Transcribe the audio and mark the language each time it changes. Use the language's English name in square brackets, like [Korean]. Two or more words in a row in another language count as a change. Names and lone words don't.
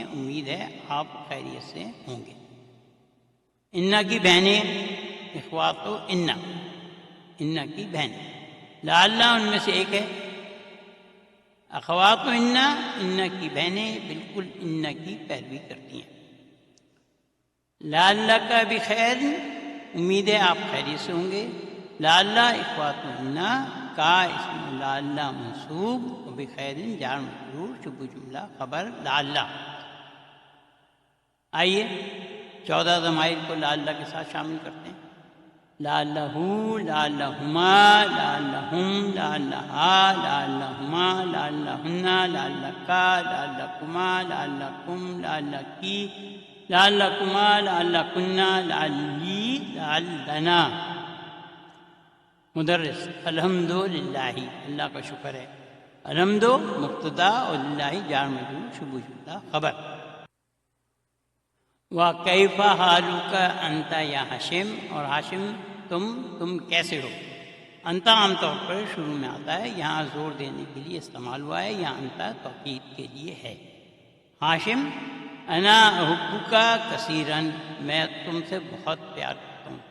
[Urdu] امید ہے آپ خیریت سے ہوں گے۔ انا کی بہنیں، [Arabic] اخوات و انا [Urdu] کی بہنیں، لعل ان میں سے ایک ہے۔ [Arabic] اخوات و انا [Urdu] کی بہنیں بالکل انا کی پیروی کرتی ہیں۔ [Arabic] لعلک بخیر، [Urdu] امید ہے آپ خیریت سے ہوں گے۔ [Arabic] لعل اخوات و انا کا اسم لعل منصوب و بخیر جار مجرور، شبہ جملہ خبر لعل۔ [Urdu] آئیے 14 ضمائر کو لعل کے ساتھ شامل کرتے ہیں۔ [Arabic] لعلہ، لعلہما، لعلہم، لعلہا، لعلہما، لعلہن، لعلکا، لعلکما، لعلکم، لعلکی، لعلکما، لعلکن، لعلی، لعلنا۔ [Urdu] مدرس: الحمدللہ، اللہ کا شکر ہے۔ الحمد مبتدا اور للہ [Arabic] جار مجرور، شبہ جملہ خبر۔ وَكَيْفَ حَالُكَ أَنْتَ یا ہاشم، [Urdu] اور ہاشم تم کیسے ہو؟ انتا عام طور پر شروع میں آتا ہے، یہاں زور دینے کے لیے استعمال ہوا ہے، یہاں انتا توکید کے لیے ہے۔ ہاشم: [Arabic] انا احبک کثیرا، [Urdu] میں تم سے بہت پیار کرتا ہوں۔